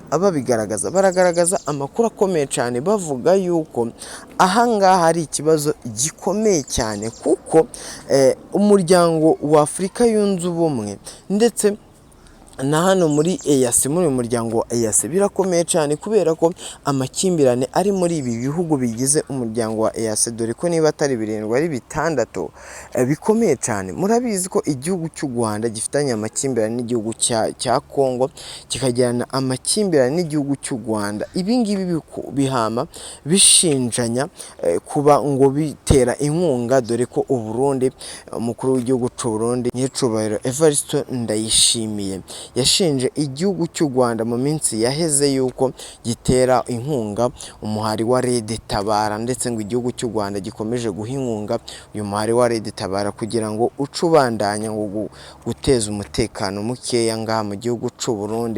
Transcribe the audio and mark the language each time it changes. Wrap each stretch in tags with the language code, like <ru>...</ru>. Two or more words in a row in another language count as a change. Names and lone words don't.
<rw>baragaragaza amakuru akomeye cyane, bavuga yuko ahanga hari ikibazo gikomeye cyane, kuko umuryango wa Afurika yunze ubumwe ndetse na hano muri EAC, muri umuryango wa EAC birakomeye cyane, kubera ko amakimbirane ari muri ibi bihugu bigize umuryango wa EAC, dore ko niba atari 7 ari 6 bikomeye cyane. Murabizi ko igihugu cy'u Rwanda gifitanye amakimbirane n'igihugu cya Kongo, kikagirana amakimbirane n'igihugu cy'u Rwanda. Ibi ngibi bihama bishinjanya kuba ngo bitera inkunga, dore ko Uburundi, umukuru w'igihugu cy'u Burundi nyicubahiro Evariste Ndayishimiye yashinje igihugu cy'u Rwanda mu minsi yaheze yuko gitera inkunga umuhari wa Red Tabara, ndetse ngo igihugu cy'u Rwanda gikomeje guha inkunga uyu muhari wa Red Tabara kugira ngo ucubandanye ngo guteza umutekano mukeya ngaha mu gihugu cy'u Burundi.</rw>